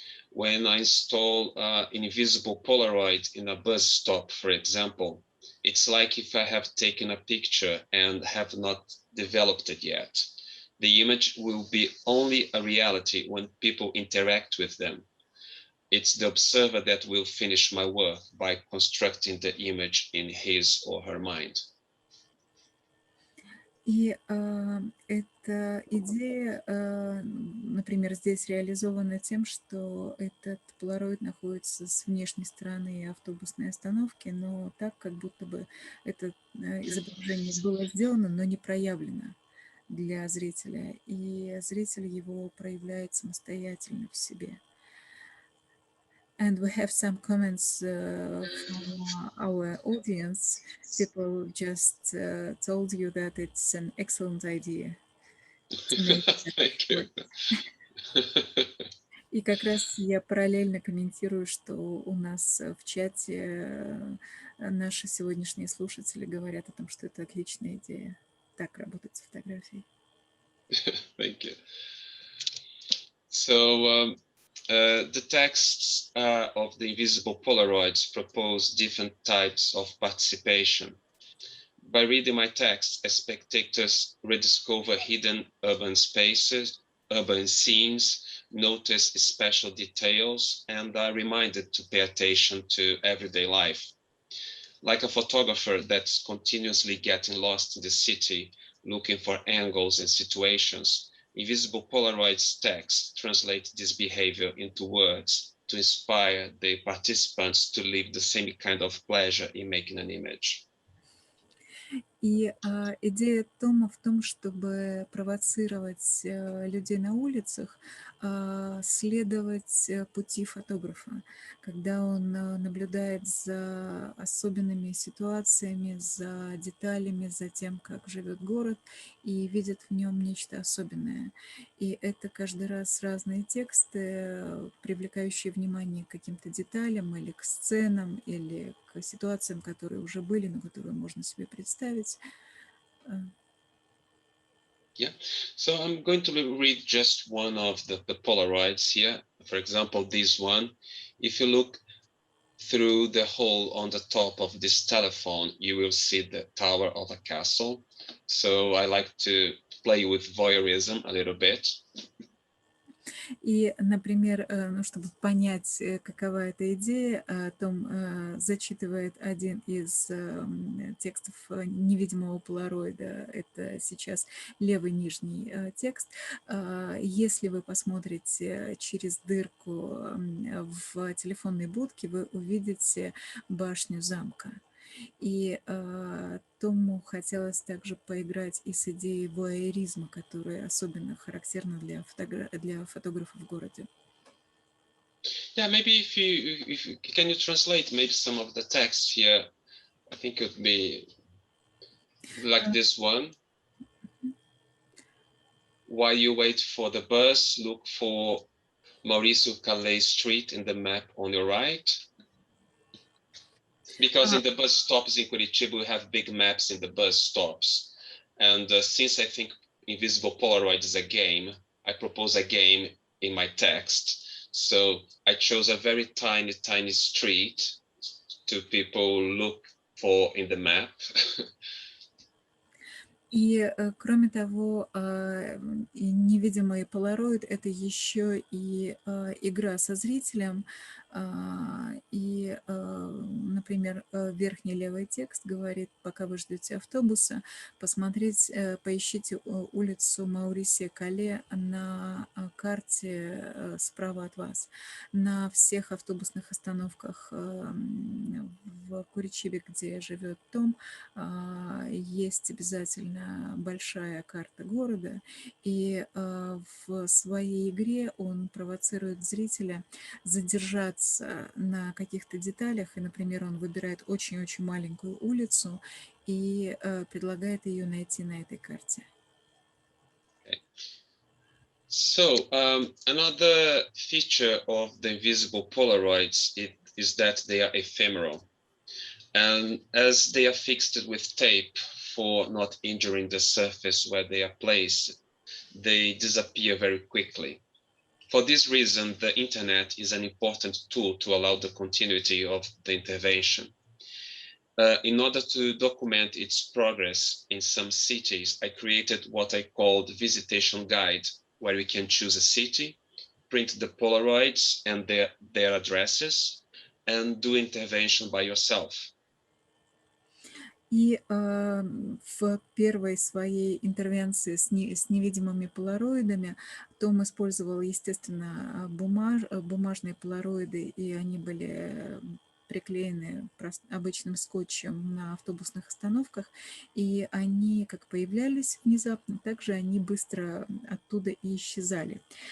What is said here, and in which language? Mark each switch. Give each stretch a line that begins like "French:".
English: When I install an invisible Polaroid in a bus stop, for example, it's like if I have taken a picture and have not developed it yet. The image will be only a reality when people interact with them. It's the observer that will finish my work by constructing the image in his or her mind.
Russian: И эта идея, например, здесь реализована тем, что этот полароид находится с внешней стороны автобусной остановки, но так, как будто бы это изображение было сделано, но не проявлено для зрителя, и зритель его проявляет самостоятельно в себе.
English: And we have some comments from our audience. People just told you that it's an excellent idea to make Thank you.
Russian: И как раз я параллельно комментирую, что у нас в чате наши сегодняшние слушатели говорят о том, что это отличная идея. Так работать с фотографией.
English: Thank you. So the texts of the invisible Polaroids propose different types of participation. By reading my text, spectators rediscover hidden urban spaces, urban scenes, notice special details, and are reminded to pay attention to everyday life. Like a photographer that's continuously getting lost in the city, looking for angles and situations, invisible Polaroid's text translates this behavior into words to inspire the participants to live the same kind of pleasure in making an image.
Russian: И идея Тома в том, чтобы провоцировать людей на улицах, следовать пути фотографа, когда он наблюдает за особенными ситуациями, за деталями, за тем, как живет город, и видит в нем нечто особенное. И это каждый раз разные тексты, привлекающие внимание к каким-то деталям или к сценам, или к ситуациям, которые уже были, но которые можно себе представить.
English: Yeah, so I'm going to read just one of the Polaroids here. For example, this one. If you look through the hole on the top of this telephone, you will see the tower of a castle. So I like to play with voyeurism a little bit.
Russian: И, например, ну, чтобы понять, какова эта идея, Том зачитывает один из текстов невидимого полароида. Это сейчас левый нижний текст. Если вы посмотрите через дырку в телефонной будке, вы увидите башню замка. И Тому хотелось также поиграть и с идеей воайеризма, которая особенно характерна для фотографов в городе.
English: Yeah, maybe if you can you translate maybe some of the text here? I think it would be like this one. While you wait for the bus, look for Mauricio Calais Street in the map on your right. Because in the bus stops in Curitiba, we have big maps in the bus stops. And since I think Invisible Polaroid is a game, I propose a game in my text. So I chose a very tiny, tiny street to people look for in the map.
Russian: И, кроме того, и невидимый полароид — это еще и игра со зрителем. И, например, верхний левый текст говорит: пока вы ждете автобуса, поищите улицу Маурисия Кале на карте справа от вас. На всех автобусных остановках в Куричибе, где живет Том, есть обязательно большая карта города, и в своей игре он провоцирует зрителя задержаться на каких-то деталях, и, например, он выбирает очень-очень маленькую улицу и предлагает ее найти на этой карте.
English: Okay. So another feature of the invisible Polaroids is that they are ephemeral. And as they are fixed with tape for not injuring the surface where they are placed, they disappear very quickly. For this reason, the internet is an important tool to allow the continuity of the intervention. In order to document its progress in some cities, I created what I called visitation guide, where you can choose a city, print the Polaroids and their addresses, and do intervention by yourself.
Russian: И в первой своей интервенции с невидимыми полароидами Том использовал, естественно, бумажные полароиды, и они были приклеены обычным скотчем на автобусных остановках, и они как появлялись внезапно, так же они быстро оттуда и исчезали.